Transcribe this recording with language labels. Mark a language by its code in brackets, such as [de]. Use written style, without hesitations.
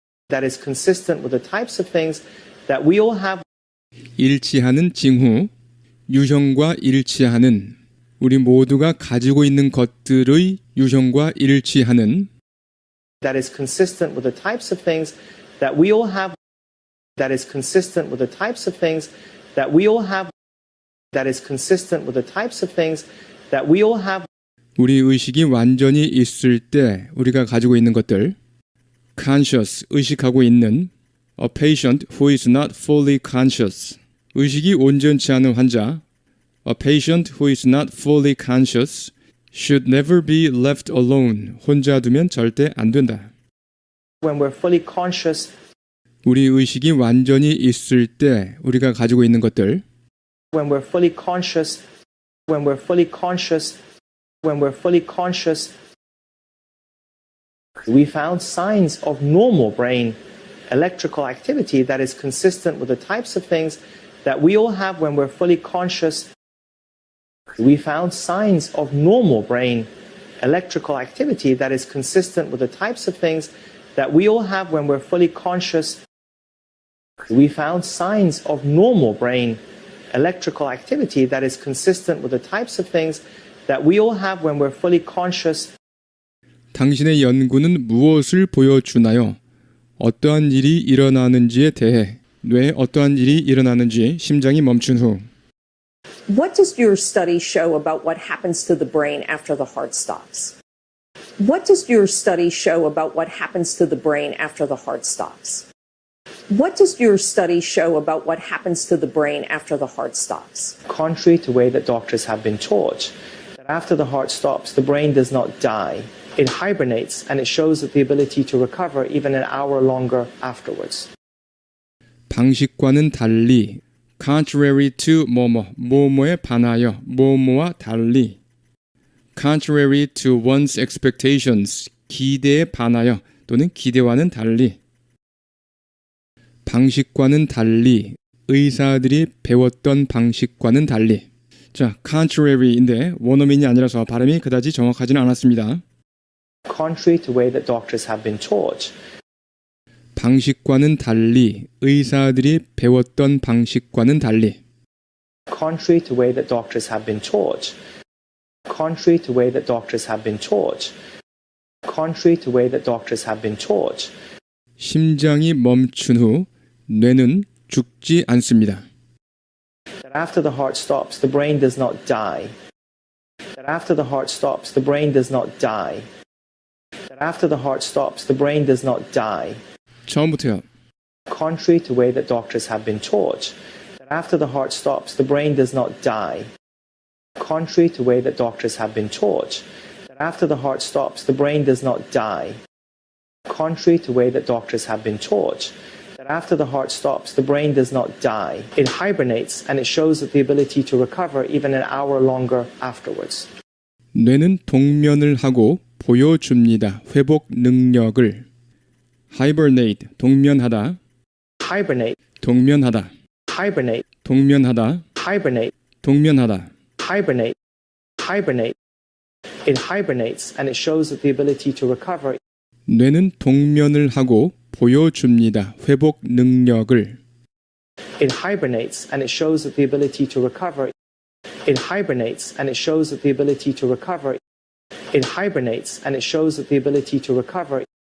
[en] That is consistent with the types of things that we all have. [ko] 일치하는 징후 유형과 일치하는 우리 모두가 가지고 있는 것들의 유형과 일치하는 [en] That is consistent with the types of things that we all have. That is consistent with the types of things that we all have. That is consistent with the types of things that we all have. [ko] 우리 의식이 완전히 있을 때 우리가 가지고 있는 것들 conscious, 의식하고 있는 [en] A patient who is not fully conscious [ko] 의식이 온전치 않은 환자 [en] A patient who is not fully conscious should never be left alone [ko] 혼자 두면 절대 안 된다. [en] When we're fully conscious, [ko] 우리 의식이 완전히 있을 때 우리가 가지고 있는 것들 [en] when we're fully conscious, when we're fully conscious, when we're fully conscious, we found signs of normal brain electrical activity that is consistent with the types of things that we all have when we're fully conscious. We found signs of normal brain electrical activity that is consistent with the types of things that we all have when we're fully conscious. We found signs of normal brain electrical activity that is consistent with the types of things that we all have when we're fully conscious. [ko] 당신의 연구는 무엇을 보여주나요? 어떠한 일이 일어나는지에 대해 뇌에 어떠한 일이 일어나는지 심장이 멈춘 후 [en] What does your study show about what happens to the brain after the heart stops? What does your study show about what happens to the brain after the heart stops? What does your study show about what happens to the brain after the heart stops? Contrary to the way that doctors have been taught, that after the heart stops, the brain does not die. It hibernates and it shows the ability to recover even an hour longer afterwards. [ko] 방식과는 달리 contrary to 뭐뭐에 반하여 뭐뭐와 달리 [en] contrary to one's expectations [ko] 기대에 반하여 또는 기대와는 달리 방식과는 달리 의사들이 배웠던 방식과는 달리 자, contrary인데 원어민이 아니라서 발음이 그다지 정확하지는 않았습니다. [en] Contrary to the way that doctors have been taught. [ko] 방식과는 달리 의사들이 배웠던 방식과는 달리 [en] Contrary to the way that doctors have been taught. Contrary to the way that doctors have been taught. Contrary to the way that doctors have been taught. [ko] 심장이 멈춘 후 뇌는 죽지 않습니다. [en] That after the heart stops, the brain does not die. That after the heart stops, the brain does not die. That after the heart stops, the brain does not die. [ko] 처음부터요. [en] Contrary to the way that doctors have been taught, that after the heart stops, the brain does not die. Contrary to the way that doctors have been taught, that after the heart stops, the brain does not die. Contrary to the way that doctors have been taught, that after the heart stops, the brain does not die. It hibernates and it shows the ability to recover even an hour longer afterwards. [ko] 뇌는 동면을 하고 보여줍니다. 회복 능력을. hibernate, 동면하다. [en] Hibernate, [ko] 동면하다. [en] hibernate, [ko] 동면하다. [en] hibernate, [ko] 동면하다. [en] hibernate, hibernate. It hibernates and it shows the ability to recover. [ko] 뇌는 동면을 하고 보여줍니다. 회복 능력을. [en] It hibernates and it shows the ability to recover. It hibernates and it shows the ability to recover. It hibernates and it shows the ability to recover.